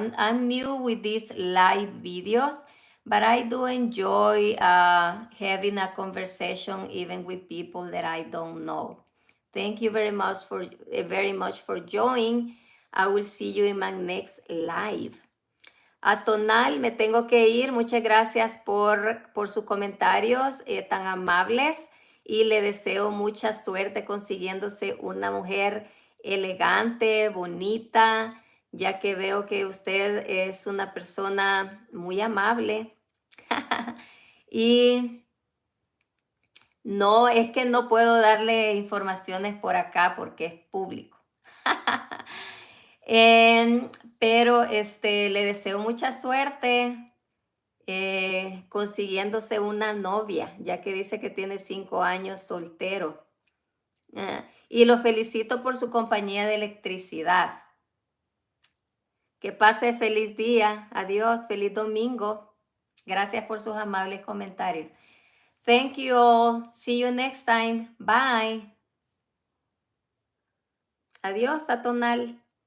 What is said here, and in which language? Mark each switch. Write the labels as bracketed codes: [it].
[en] I'm new with these live videos, but I do enjoy having a conversation even with people that I don't know. Thank you very much for joining. I will see you in my next live. [es] A Tonal, me tengo que ir. Muchas gracias por sus comentarios tan amables, y le deseo mucha suerte consiguiéndose una mujer elegante, bonita, ya que veo que usted es una persona muy amable. Y no, es que no puedo darle informaciones por acá porque es público. Em, pero le deseo mucha suerte consiguiéndose una novia, ya que dice que tiene 5 años soltero. Y lo felicito por su compañía de electricidad. Que pase feliz día. Adiós, feliz domingo. Gracias por sus amables comentarios. [en] Thank you all. See you next time. Bye. [es] Adiós, [en] Atonal.